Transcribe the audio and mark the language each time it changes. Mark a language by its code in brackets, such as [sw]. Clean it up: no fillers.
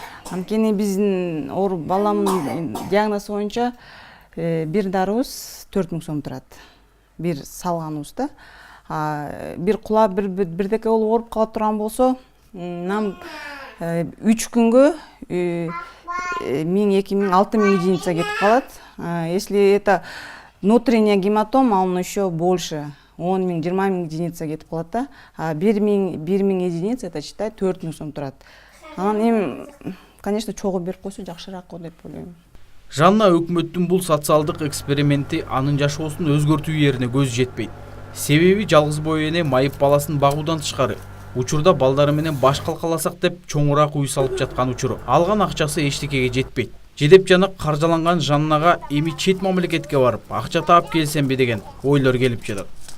[ky] Анткени биздин баламдын диагнозу боюнча бир дарыбыз 4000 сом турат. Бир салганыбыз да. Бир кулап бирдеке болуп ооруп кала турган болсо, нам 3 күнгө 1000-2000-6000 единица кетип калат. [ru] Если это внутренняя гематома, он еще больше. [ky] 10.000-20.000 единица кетип калат да. 1000 единица [ru] это считай [ky] 4000 сом турат. Анан эми, конечно, чогуу берип койсо жакшыраак го деп ойлойм. Жанна өкмөттүн бул социалдык эксперименти анын жашоосун өзгөртүү жерине көз жетпейт. Себеби жалгыз бой эне майып баласын багуудан тышкары учурда балдары менен баш калкаласак деп чоңураак үй салып жаткан учуру. Алган акчасы эчтекеге жетпейт. Жедеп жана каржаланган Жаннага эми чет мамлекетке барып акча таап келсемби деген ойлор келип жатат.